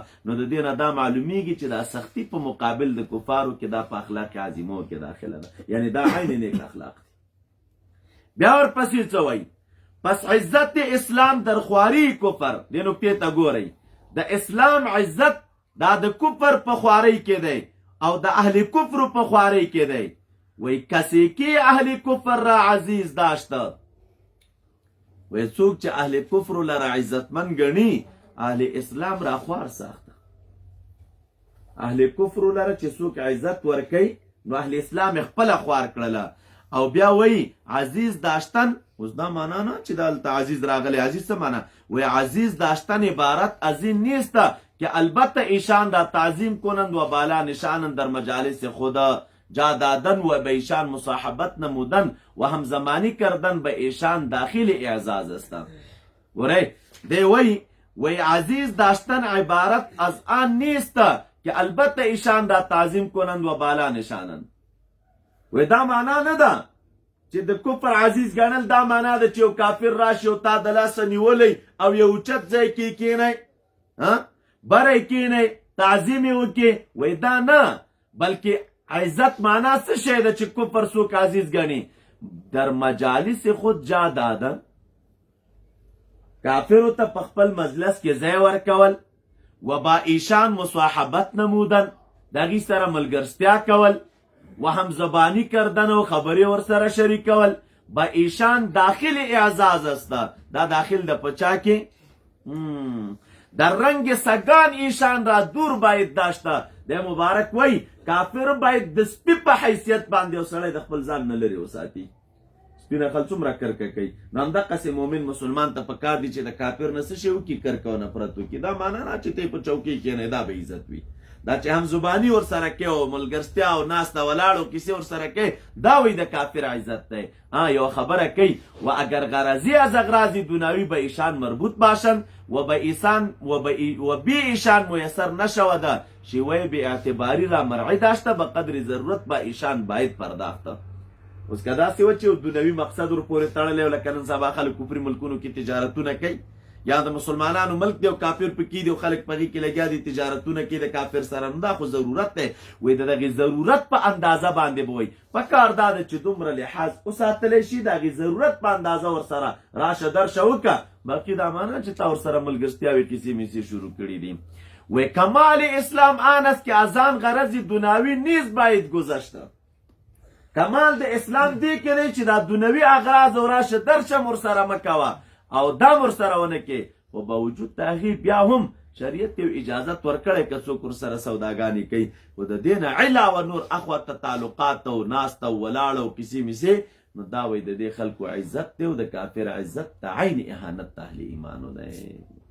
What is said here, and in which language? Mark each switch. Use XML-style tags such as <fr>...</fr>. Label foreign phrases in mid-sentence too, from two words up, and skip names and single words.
<ps>نو د دې نه دا معلومیږي چې دا سختی په مقابل د کفارو کې دا په اخلاق عظیمه کې داخله ده، یعنی دا عین نیک اخلاق. بیا ورپسې څه وایي؟</ps> <fa>پس عزت اسلام در خواری کفر</fa> <ps>دې نکتې ته ګورئ. د اسلام عزت دا د کفر په خواری کې دی او د اهل کفر په خواری کې دی.</ps> <fa>وی کسی که اهل کفر را عزیز داشته،</fa> <ps>وی څوک چې اهل کفر لره عزتمن ګڼي</ps> <fa>اهل اسلام را خوار ساخته.</fa> <ps>اهل کفر لره چې څوک عزت ورکوي نو اهل اسلام خپله خوار کړله. او بیا وی</ps> <fa>عزیز داشتن،</fa> <ps>اوس دا معنا نه چې دلته عزیز راغلی. عزیز څه معنا؟</ps> <fa>وی عزیز داشتن عبارت از این نیست که البته ایشان را تعظیم کنند و بالا نشانند در مجالس خدا جا دادن و به ایشان مصاحبت نمودن و همزمانی کردن به ایشان داخل اعزاز است. وره دی وی عزیز داشتن عبارت از آن نیست که البته ایشان را تعظیم کنند و بالا نشانند.</fa> <ps>وی دا معنا نه ده چې د کفر عزیز ګڼل دا معنا ده چې یو کافر راشي او تا د لاسه نیولی او یو اوچت ځای کې کینی بری کینی تعظیم یې وکړي. وی دا نه، بلکې عزت معنا څه شی ده چې کفر څوک عزیز ګڼي؟</ps> <fa>در مجالس خود جا دادن،</fa> <ps>کافرو ته په خپل مجلس کې ځای ورکول،</ps> <fa>و با ایشان مصاحبت نمودن،</fa> <ps>د هغې سره ملګرتیا کول،</ps> <fa>و هم زبانی کردن و</fa> <ps>خبری ور سره شریکول.</ps> <fa>با ایشان داخل اعزاز است.</fa> <ps>دا داخل د پچا کې</ps> <fa>در رنگ سگان ایشان را دور باید داشته.</fa> <ps>د مبارک وی کافر باید د سپی په حیثیت باندې او سړی د خپل ځان نه لرې وساتي. سپینه خل څومره کرکه کوي، نو همدقسې مؤمن مسلمان ته پکار دی چې د کافر نه څه شی وکړي، کرکه او نفرت وکړي. دا معنا نه چې ته په چوکۍ کښېنې دا به عزت وي. دا چې هم زبانی ور سره کوي او ملګرتیا او ناسته ولاړو کیسې ور سره کوي دا وایي د کافر عزت دی. یو خبره کوي</ps> <fa>و اگر غرضی از اغراضی دنیوی به ایشان مربوط باشند و بی ایشان میسر نشود شیوه بی اعتباری را مرعی داشته به قدر ضرورت با ایشان باید پرداخته.</fa> <ps>اوس که داسې و چې دنیوي مقصد ور پورې تړلی و لکه نن سبا خلک کفري ملکونو کې تجارتونه کوي یا د مسلمانانو ملک دی او کافر پکې دی او خلک په هغې کې لګیا دي تجارتونه کوي د کافر سره، نو دا خو ضرورت دی. وایي د دغې ضرورت په اندازه باندې به وایي پکار دا ده چې دومره لحاظ وساتلی شي د هغې ضرورت په اندازه ورسره راشه درشه وکړه. باقي دا معنا چې تا ورسره ملګرتیاوې کیسې میسې شروع کړي دي.</ps> <fa>وی کمال اسلام آن است که از آن غرض دنیوی نیز باید گذشته.</fa> <ps>کمال د اسلام دی که دی چې دا دنیوي اغراض او راشه درشه ورسره مه کوه او دا ورسره ونه کې، خو باوجود د هغې بیا هم شریعت یو اجازت ورکړی که څوک ورسره سوداګانې کوي، خو د دې نه علاوه نور اخواته تعلقات او ناسته او ولاړه او کیسې میسې، نو دا وایي د دې خلکو عزت دی او د کافر عزت د عین اهانت د اهل ایمانو دی.</ps>